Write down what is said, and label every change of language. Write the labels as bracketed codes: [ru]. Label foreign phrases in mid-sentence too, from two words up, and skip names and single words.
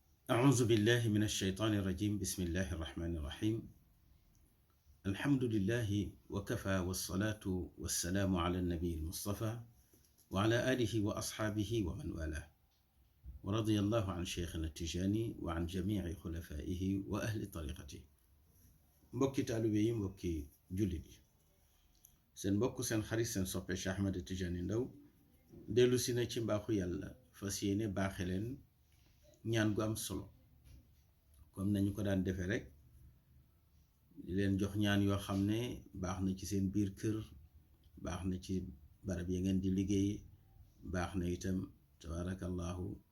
[ar] أعوذ بالله من الشيطان الرجيم بسم الله الرحمن الرحيم الحمد لله وكفى والصلاة والسلام على النبي المصطفى وعلى آله وأصحابه ومن والاه ورضي الله عن شيخنا التجاني وعن جميع خلفائه وأهل طريقته [wo] mbokki taalibe yi mbokki jullit yi seen mbokk seen xarit seen soppe Cheikh Ahmed Tidiane Ndao dellu si na ci mbaaxu yàlla fas yéene baaxe leen ñaan gu am solo comme nañu ko daan defee rek di leen jox ñaan yoo xam ne baax na ci seen biir kër baax na ci barab ya ngeen di liggéey baax na itam tabarakallahu